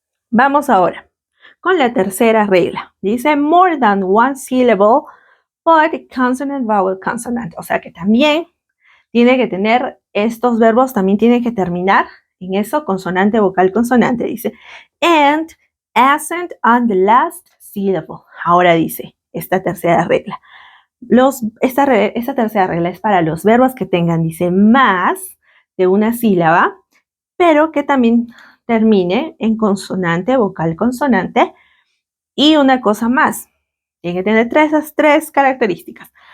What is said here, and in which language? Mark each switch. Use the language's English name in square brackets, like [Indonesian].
[Spanish] Vamos ahora con la tercera regla. Dice [English] more than one syllable, but consonant, vowel, consonant. [Spanish] O sea que también tiene que tener estos verbos, también tiene que terminar en eso, consonante, vocal, consonante. Dice, [English] and accent on the last syllable. [Spanish] Ahora dice, esta tercera regla. Esta tercera regla es para los verbos que tengan, dice, más de una sílaba, pero que también termine en consonante, vocal, consonante. Y una cosa más, tiene que tener esas tres características.